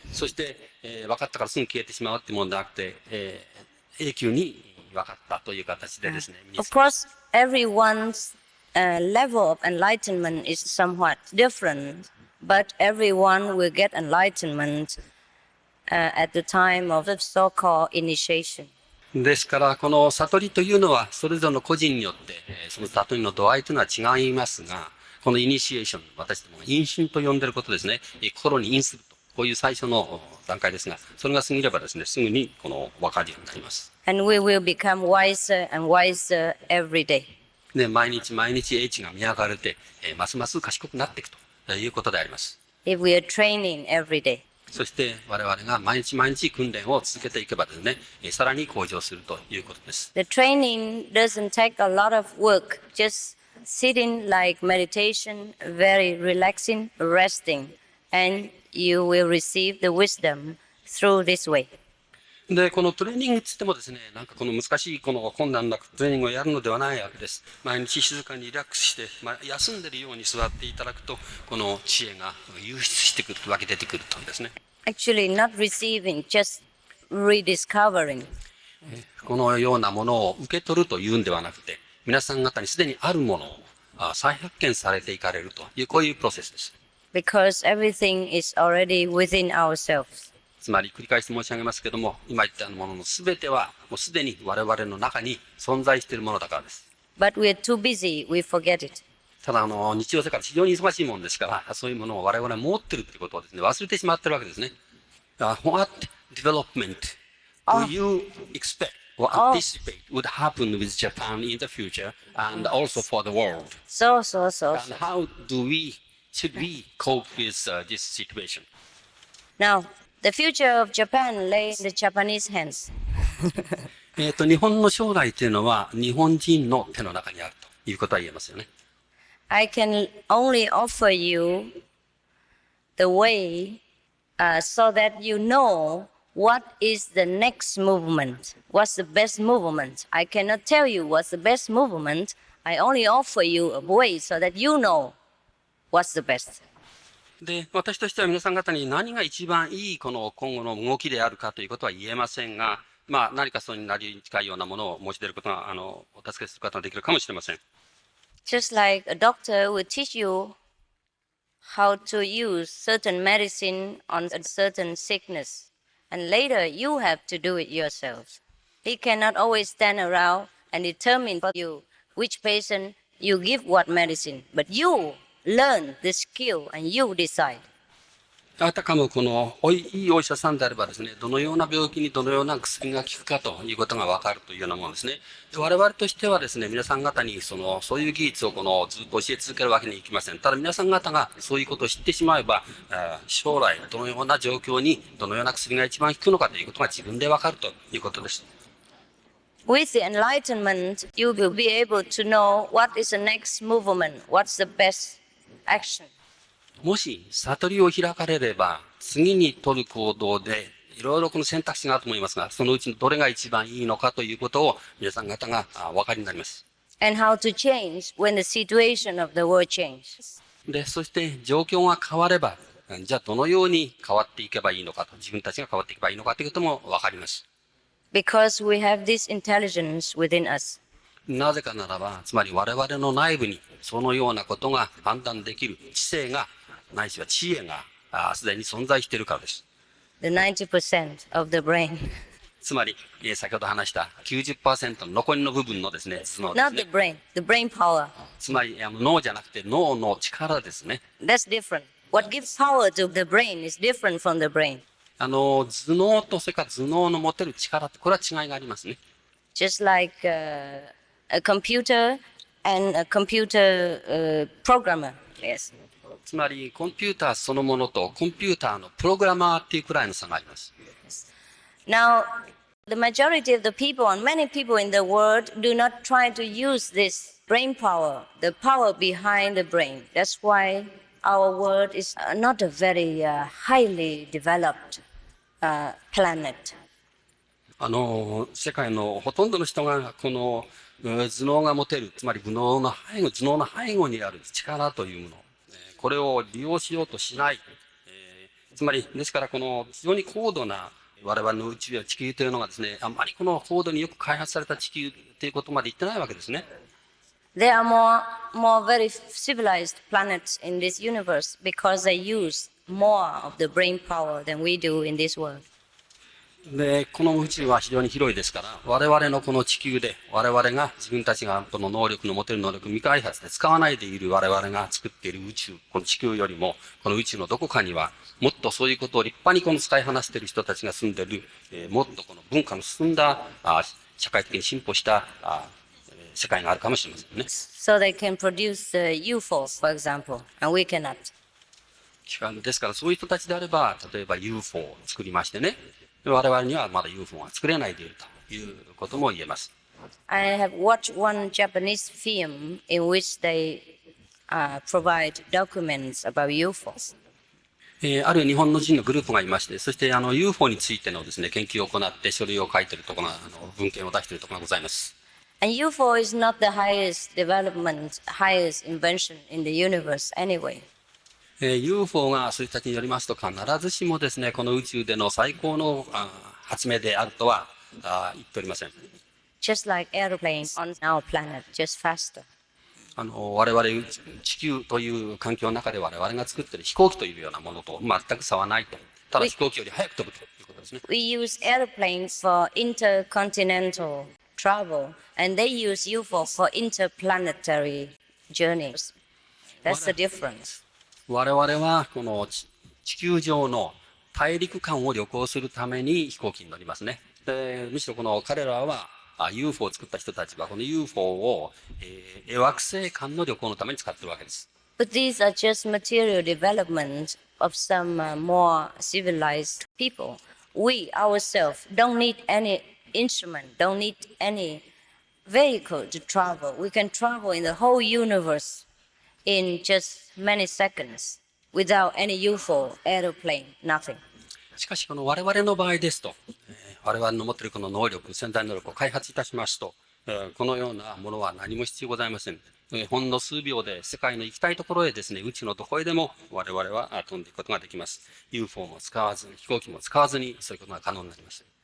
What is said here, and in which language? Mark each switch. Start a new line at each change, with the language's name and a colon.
Japanese: そして、分かったからすぐ消えてしまうってものではなくて、永久に分かったという形でですね。
English: Of course, everyone's level of enlightenment is somewhat different, but everyone will get enlightenment at the time of the so-called initiation.
Japanese: ですから、この悟りというのは、それぞれの個人によって、その悟りの度合いというのは違いますが、このイニシエーション、私どもが因心と呼んでいることですね。心に因すると。こういう最初の段階ですが、それが過ぎればですね、すぐにこの分かるようになります。
English: And we will become wiser and wiser every day.
Japanese: で、毎日毎日英知が磨かれて、ますます賢くなっていくということであります。
English: If we are training every day.
Japanese: そして我々が毎日毎日訓練を続けていけばですね、さらに向上するということです。
English: The training doesn't take a lot of work, just sitting like meditation, very relaxing, resting, and you will receive the wisdom through this way.
Japanese: で、このトレーニングって言ってもですね、なんかこの難しいこの困難なトレーニングをやるのではないわけです。毎日静かにリラックスして、休んでいるように座っていただくと、この知恵が湧出してくる、湧き出てくるとですね。
English: Actually, not receiving, just rediscovering.
Japanese: このようなものを受け取るというんではなくて、皆さん方にすでにあるものを再発見されていかれるという、こういうプロセスです。
English: Because everything is already within ourselves.
Japanese: つまり繰り返し申し上げますけども、今言ったものの全てはもうすでに我々の中に存在しているものだからです。
English: But we are too busy, we forget it.
Japanese: ただ日常生活非常に忙しいものですから、そういうものを我々は持っているということをですね、忘れてしまっているわけですね。
English: What development do you expect or anticipate would happen with Japan in the future and also for the world? So. And how should we cope with this situation? Now, the future of Japan lay in the Japanese hands.
Japanese: 日本の将来というのは日本人の手の中にあるということは言えますよね。
English: I can only offer you the way so that you know what is the next movement, what's the best movement. I cannot tell you what's the best movement. I only offer you a way so that you know what's the best.
Japanese: で、私としては皆さん方に何が一番いいこの今後の動きであるかということは言えませんが、何かそれになり近いようなものを申し出ることが、お助けすることができるかもしれません。
English: Just like a doctor will teach you how to use certain medicine on a certain sickness, and later you have to do it yourself. He cannot always stand around and determine for you which patient you give what medicine, but you learn the skill and you decide.
Japanese: あたかもこのいいお医者さんであればですね、どのような病気にどのような薬が効くかということがわかるというようなものですね。で我々としてはですね、皆さん方にそういう技術をずっと教え続けるわけにいきません。ただ皆さん方がそういうことを知ってしまえば、将来どのような状況にどのような薬が一番効くのかということが自分でわかるということです。
English: With the enlightenment, you will be able to know what is the next movement, what's the best action.
Japanese: もし悟りを開かれれば、次に取る行動で、いろいろこの選択肢があると思いますが、そのうちのどれが一番いいのかということを皆さん方がお分かりになります。
English: And how to change when the situation of the world changes.
Japanese: で、そして状況が変われば、じゃあどのように変わっていけばいいのかと、自分たちが変わっていけばいいのかということも分かります。
English: Because we have this intelligence within us.
Japanese: なぜかならば、つまり我々の内部にそのようなことが判断できる知性が、ないしは知恵がすでに存在しているからです。
English: The 90% of the brain.
Japanese: つまり、先ほど話した 90% の残りの部分のですね、頭脳です
English: Not ね the。 brain, the brain power.
Japanese: つまり、脳じゃなくて脳の力ですね。
English: That's different. What gives power to the brain is different from the brain.
Japanese: 頭脳とそれから頭脳の持てる力って、これは違いがありますね。
English: Just like a computer and a computer programmer. Yes.
Japanese: つまり、コンピューターそのものとコンピューターのプログラマーっていうくらいの差があります。
English: Now, the majority of the people and many people in the world do not try to use this brain power, the power behind the brain. That's why our world is not a very highly developed planet.
Japanese: 世界のほとんどの人がこの頭脳が持てる、つまり頭脳の背後にある力というもの、これを利用しようとしない。つまり、ですからこの非常に高度な我々の宇宙や地球というのがですね、あんまりこの高度によく開発された地球ということまで言ってないわけですね。
English: There are more very civilized planets in this universe because they use more of the brain power than we do in this world.
Japanese: で、この宇宙は非常に広いですから、我々のこの地球で、我々が自分たちがこの能力の持てる能力未開発で使わないでいる我々が作っている宇宙、この地球よりも、この宇宙のどこかには、もっとそういうことを立派にこの使いこなしている人たちが住んでいる、もっとこの文化の進んだ、社会的に進歩した世界があるかもしれませんね。
English: So they can produce UFOs, for example, and we cannot.
Japanese: ですからそういう人たちであれば、例えば UFO を作りましてね、我々にはまだ UFO が作れないでいるということも言えます。
English: I have watched one Japanese film in which they provide documents about UFOs.
Japanese: ある日本の人のグループがいまして、そしてUFO についてのですね、研究を行って書類を書いているところが、文献を出しているところがございます。
English: And UFO is not the highest development, highest invention in the universe anyway.
Japanese: UFO がそういう人たちによりますと、必ずしもですね、この宇宙での最高の発明であるとは言っておりません。
English: Just like airplanes on our planet, just faster.
Japanese: 我々地球という環境の中で我々が作っている飛行機というようなものと全く差はないと。ただ飛行機より速く飛ぶということですね。
English: We use airplanes for intercontinental travel, and they use UFO for interplanetary journeys. That's the difference.
Japanese: 我々はこの地球上の大陸間を旅行するために飛行機に乗りますね。でむしろこの彼らはUFO を作った人たちはこの UFO を、惑星間の旅行のために使っているわけです。
English: But these are just material development of some more civilized people. We ourselves don't need any instrument, don't need any vehicle to travel. We can travel in the whole universe in just many seconds without any UFO, aeroplane, nothing.
Japanese: しかしこの我々の場合ですと、我々の持っているこの能力、潜在能力を開発いたしますと、このようなものは何も必要ございません。ほんの数秒で世界の行きたいところへですね、宇宙のどこへでも我々は飛んでいくことができます。 UFO も使わずに、飛行機も使わずに、そういうことが可能になります。